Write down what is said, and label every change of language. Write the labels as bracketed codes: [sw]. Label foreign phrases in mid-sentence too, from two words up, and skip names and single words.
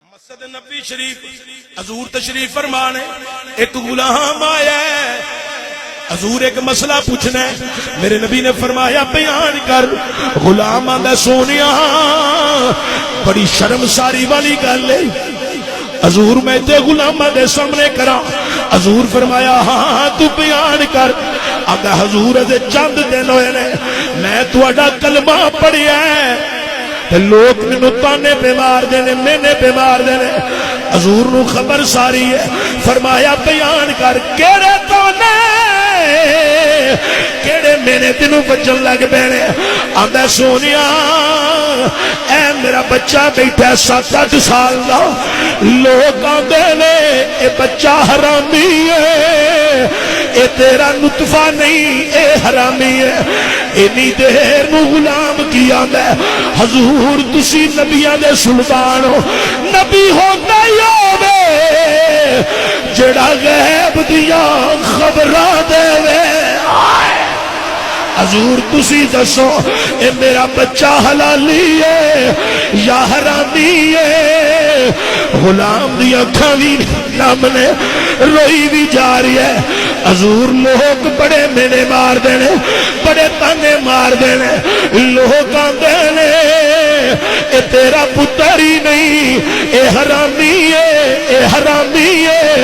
[pa] مسجد نبی شریف حضور تشریف فرمانے ایک غلام آیا ہے، حضور ایک مسئلہ پوچھنا ہے، میرے نبی نے فرمایا بیان کر۔ غلام آندا سونیا بڑی شرمساری والی گل ہے، حضور میں تے غلاماں دے سامنے کراں؟ حضور فرمایا ہاں تو بیان کر۔ آندا حضور دے چند دن ہوئے نے میں تہاڈا کلمہ پڑھیا ہے، لوگ مینوں تانے پہ مار دینے، مینے پہ مار دینے۔ حضور نو خبر ساری ہے، فرمایا بیان کر کیڑے تانے کیڑے مینے تینوں بچن لگ پینے؟ آندا سونیا اے میرا بچہ بیٹھا 7-8 سال دا، لوگ آندے نے اے بچہ حرامی ہے، اے تیرا نطفہ نہیں اے حرامی ہے۔ اینی دیر نو غلام کی آندا ہے حضور تسی نبیاں دے سلطان ہو، نبی ہوتا ہی ہووے جڑا غیب دیاں خبراں دے وے۔ حضور تسی دسو اے میرا بچہ حلالی ہے یا حرامی ہے؟ غلام دی اکھاں وی نم نے، روئی بھی جا رہی ہے۔ حضور لوگ بڑے مینے مار دینے، بڑے تانے مار دینے، لوگ آندے نے اے تیرا پتر ہی نہیں اے حرامی ہے، اے حرامی ہے۔